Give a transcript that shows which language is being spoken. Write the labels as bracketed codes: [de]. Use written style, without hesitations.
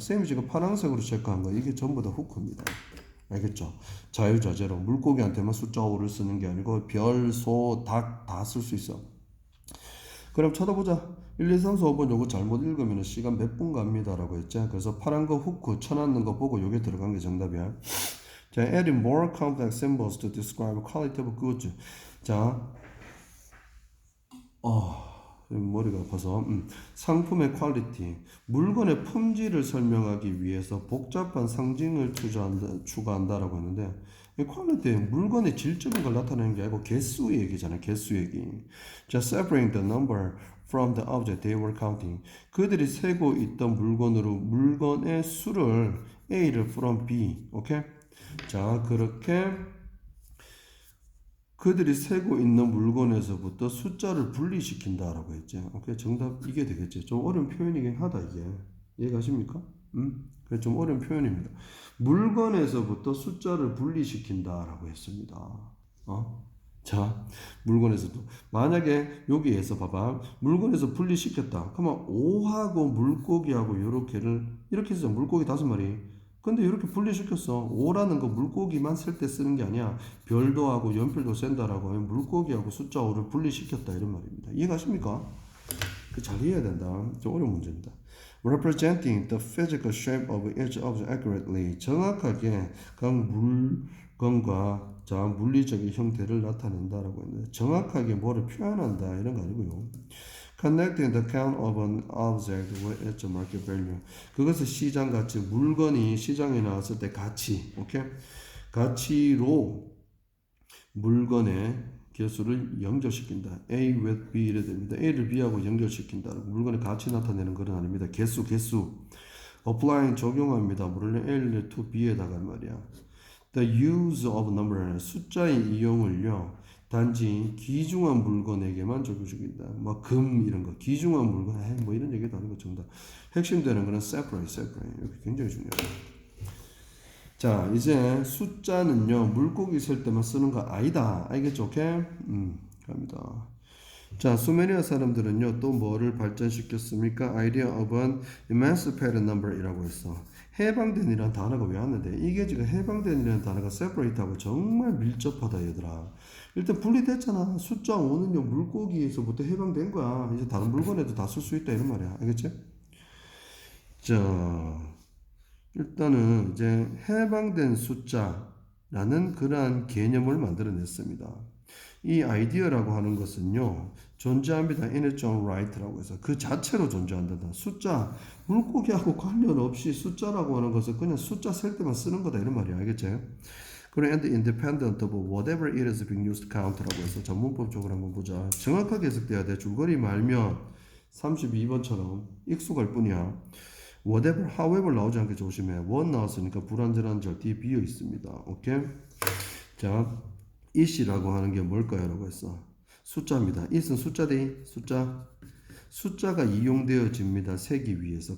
[ko] 쌤이 지금 파란색으로 체크한 거, 이게 전부 다 후크입니다. 알겠죠? 자유자재로 물고기한테만 숫자 5를 쓰는 게 아니고 별, 소, 닭 다 쓸 수 있어. 그럼 쳐다보자. 1, 2, 3, 4, 5번 요거 잘못 읽으면 시간 몇 분 갑니다 라고 했죠. 그래서 파란 거 후크 쳐놨는 거 보고 요게 들어간 게 정답이야. [en] 자, adding more complex symbols to describe quality of goods. [ko] 자, 머리가 아파서 상품의 퀄리티, 물건의 품질을 설명하기 위해서 복잡한 상징을 추가한다라고 하는데 이 퀄리티, 물건의 질적인 걸 나타내는 게 아니고 개수 얘기잖아요. 개수 얘기. [en] 자, separating the number from the object they were counting. [ko] 그들이 세고 있던 물건으로 물건의 수를 A를 from B. 오케이? 자, 그렇게 그들이 세고 있는 물건에서부터 숫자를 분리시킨다라고 했죠. 오케이, 정답 이게 되겠죠. 좀 어려운 표현이긴 하다 이게. 이해가십니까? 그게 좀 어려운 표현입니다. 물건에서부터 숫자를 분리시킨다라고 했습니다. 자, 물건에서도 만약에 여기에서 봐봐, 물건에서 분리시켰다. 그러면 5하고 물고기하고 이렇게 해서 물고기 5마리. 근데 이렇게 분리시켰어. 5라는 거 물고기만 셀 때 쓰는 게 아니야. 별도 하고 연필도 센다라고 하면 물고기하고 숫자 5를 분리시켰다 이런 말입니다. 이해가십니까? 잘 이해해야 된다. 좀 어려운 문제입니다. [en] Representing the physical shape of each object accurately. [ko] 정확하게 각 물건과 자, 물리적인 형태를 나타낸다라고 했는데 정확하게 뭐를 표현한다 이런 거 아니고요. [en] Connecting the count of an object with its market value. [ko] 그것을 시장 가치, 물건이 시장에 나왔을 때 가치, 오케이? 가치로 물건의 개수를 연결시킨다. A with B 이래 됩니다. A를 B하고 연결시킨다. 물건의 가치 나타내는 것은 아닙니다. 개수. Applying 적용합니다. 물론 A를 to B에다가 말이야. [en] The use of number [ko] 숫자의 이용을요. 단지 귀중한 물건에게만 적용시킨다. 뭐 금 이런 거 귀중한 물건 뭐 이런 얘기도 아니고 정답. 핵심되는 거는 separate. 이렇게 굉장히 중요해요. 자, 이제 숫자는요 물고기 셀 때만 쓰는 거 아니다. 알겠죠? 오케이? 갑니다. 자, 수메리아 사람들은요 또 뭐를 발전시켰습니까? [en] Idea of an emancipated number이라고 했어. [ko] 해방된이라는 단어가 왜 왔는데 이게 지금 해방된이라는 단어가 separate하고 정말 밀접하다 얘들아. 일단 분리됐잖아. 숫자 5는요 물고기에서부터 해방된 거야. 이제 다른 물건에도 다 쓸 수 있다 이런 말이야. 알겠지? 자, 일단은 이제 해방된 숫자라는 그러한 개념을 만들어냈습니다. 이 아이디어라고 하는 것은요 존재합니다. [en] in its own right [ko] 라고 해서 그 자체로 존재한다. 숫자 물고기하고 관련 없이 숫자라고 하는 것은 그냥 숫자 셀 때만 쓰는 거다 이런 말이야. 알겠지? [en] 그리고 and independent of whatever it is being used to count라고 해서 [ko] 전문법적으로 한번 보자. 정확하게 해석돼야 돼. 줄거리 말면 32번처럼 익숙할 뿐이야. whatever, however 나오지 않게 조심해. 원 나왔으니까 불완전한 절 뒤에 비어 있습니다. 오케이? 자, it이라고 하는 게 뭘까요? 라고 했어. 숫자입니다. it은 숫자대 숫자가 이용되어집니다. 세기 위해서.